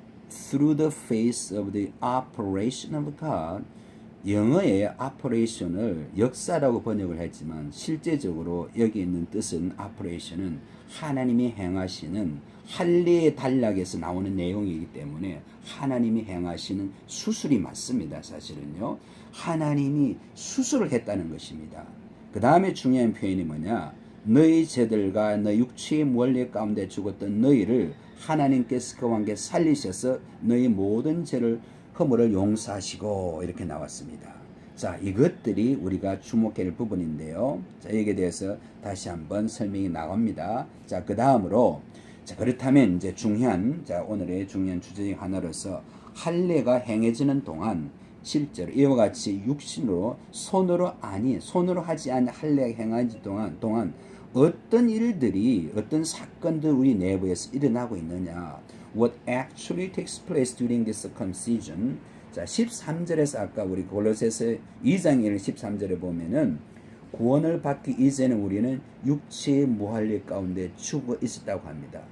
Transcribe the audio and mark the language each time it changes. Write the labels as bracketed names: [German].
[English] through the face of the operation of God. [Korean] 영어의 operation을 역사라고 번역을 했지만 실제적으로 여기 있는 뜻은 operation은 하나님이 행하시는 할례의 단락에서 나오는 내용이기 때문에 하나님이 행하시는 수술이 맞습니다. 사실은요. 하나님이 수술을 했다는 것입니다. 그 다음에 중요한 표현이 뭐냐? 너희 죄들과 너희 육체의 원래 가운데 죽었던 너희를 하나님께서 그와 함께 살리셔서 너희 모든 죄를 허물을 용서하시고 이렇게 나왔습니다. 이것들이 우리가 주목해야 할 부분인데요. 여기에 대해서 다시 한번 설명이 나옵니다. 그 다음으로 자, 그렇다면 이제 오늘의 중요한 주제 중 하나로서 할례가 행해지는 동안 실제로 이와 같이 육신으로 손으로 하지 않은 할례가 행하지 동안 어떤 일들이 어떤 사건들 우리 내부에서 일어나고 있느냐. [English] What actually takes place during this circumcision. [Korean] 자, 13절에서 아까 우리 골로새서 2장 1 13절에 보면은 구원을 받기 이전에 우리는 육체의 무할례 가운데 죽어 있었다고 합니다.